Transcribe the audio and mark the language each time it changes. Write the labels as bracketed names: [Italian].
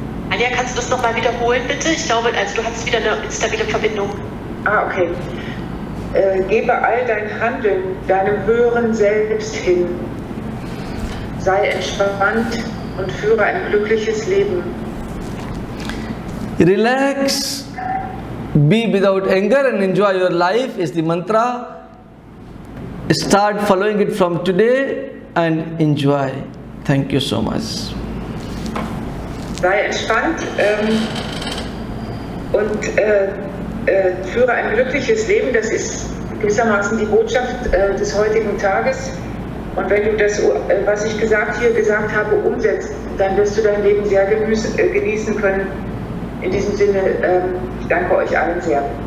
[German] Anja, kannst du das nochmal wiederholen, bitte? Ich glaube, also du hattest wieder eine instabile Verbindung. Okay. Gebe all dein Handeln deinem höheren Selbst hin. Sei entspannt und führe ein glückliches Leben. [English] Relax, be without anger and enjoy your life is the mantra. Start following it from today and enjoy. Thank you so much. [German] Sei entspannt und führe ein glückliches Leben. Das ist gewissermaßen die Botschaft des heutigen Tages. Und wenn du das, was ich hier gesagt habe, umsetzt, dann wirst du dein Leben sehr genießen können. In diesem Sinne, ich danke euch allen sehr.